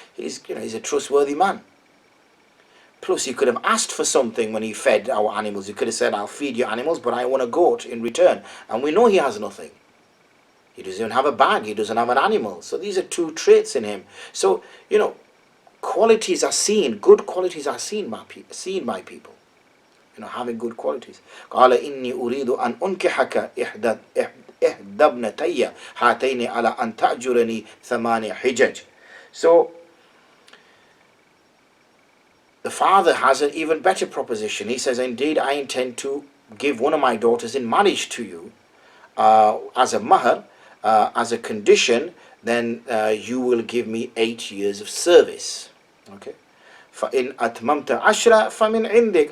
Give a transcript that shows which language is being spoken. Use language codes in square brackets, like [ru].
[en] He's a trustworthy man. Plus, he could have asked for something when he fed our animals. He could have said, I'll feed your animals, but I want a goat in return. And we know he has nothing. He doesn't even have a bag. He doesn't have an animal. So these are two traits in him. So, qualities are seen. Good qualities are seen by people. Having good qualities. [ar] قال إني أريد أن أنكحك إحدى ابنتي هاتين على أن تأجرني 8 حجج. So [en] the father has an even better proposition. He says, indeed, I intend to give one of my daughters in marriage to you as a mahar, as a condition, then you will give me 8 years of service. [ar] Okay. فَإِنْ أَتْمَمْتَ عَشْرًا فَمِنْ عِنْدِكَ.